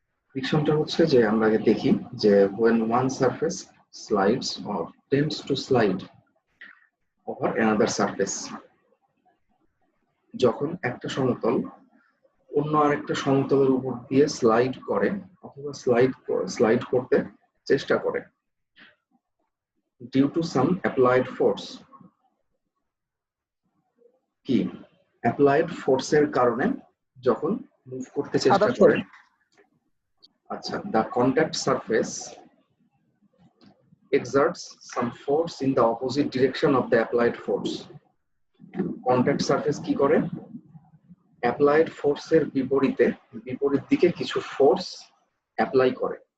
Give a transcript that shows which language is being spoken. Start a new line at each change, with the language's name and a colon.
Bangla: ফ্রিকশনটা হচ্ছে যে আমরা আগে দেখি যে
English: when one surface slides or tends to slide over another surface,
Bangla: যখন একটা সমতল অন্য আরেকটা সমতলের উপর দিয়ে স্লাইড করে অথবা স্লাইড করতে চেষ্টা করে
English: Due to some applied force.
Bangla: কি অ্যাপ্লাইড ফোর্সের কারণে যখন মুভ করতে চেষ্টা করে।
English: আচ্ছা, the contact surface exerts some force in the opposite direction of the applied force.
Bangla: Contact surface কি করে? অ্যাপ্লাইড ফোর্সের বিপরীত দিকে কিছু ফোর্স অ্যাপ্লাই করে।